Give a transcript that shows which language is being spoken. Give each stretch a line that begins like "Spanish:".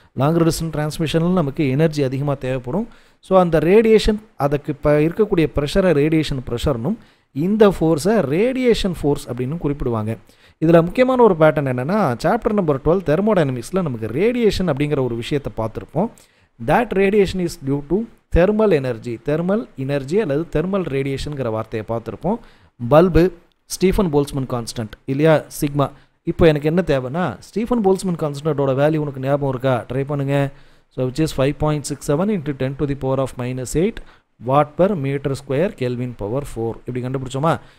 Tamil: Longer distance டிரான்ஸ்மிஷனில் நமக்கு energy அதிகமாக தேவைப்படும். ஸோ அந்த ரேடியேஷன் அதுக்கு இப்போ இருக்கக்கூடிய ப்ரெஷரை ரேடியேஷன் ப்ரெஷர்னும் இந்த ஃபோர்ஸை ரேடியேஷன் ஃபோர்ஸ் அப்படின்னு குறிப்பிடுவாங்க. இதில் முக்கியமான ஒரு பேட்டர்ன் என்னென்னா சாப்டர் நம்பர் 12 தெர்மோடைனமிக்ஸில் நமக்கு ரேடியேஷன் அப்படிங்கிற ஒரு விஷயத்தை பார்த்துருப்போம்.
English: that radiation is due to thermal energy
Tamil: அல்லது தெர்மல் ரேடியேஷனுங்கிற வார்த்தையை பார்த்துருப்போம். பல்பு ஸ்டீஃபன் போல்ட்ஸ்மேன் கான்ஸ்டன்ட் இல்லையா, சிக்மா. இப்போ எனக்கு என்ன தேவைன்னா ஸ்டீஃபன் போல்ட்ஸ்மேன் கான்ஸ்டன்ட்டோட வேல்யூ உனக்கு ஞாபகம் இருக்கா? ட்ரை பண்ணுங்கள்.
English: so which is 5.67 × 10⁻⁻8 watt per metre square kelvin power 4
Tamil: இப்படி கண்டுபிடிச்சோமா?